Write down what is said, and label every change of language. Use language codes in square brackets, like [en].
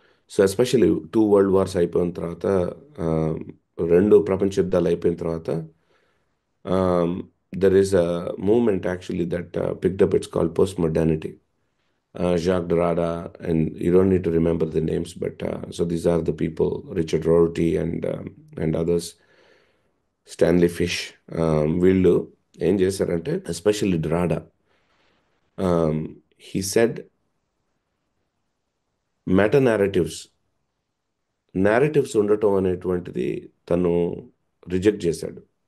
[te] So especially 2 world wars అయిపోయిన తర్వాత, రెండు ప్రపంచ యుద్ధాలు అయిపోయిన తర్వాత, [en] There is a movement actually that picked up. It's called post modernity. Jacques Derrida, and you don't need to remember the names, but so these are the people: Richard Rorty and others, Stanley Fish. [te] వీళ్ళు ఏం చేశారంటే, especially Derrida, [en] he said [te] meta narratives ఉండటం అనేటువంటిది తను reject చేశాడు.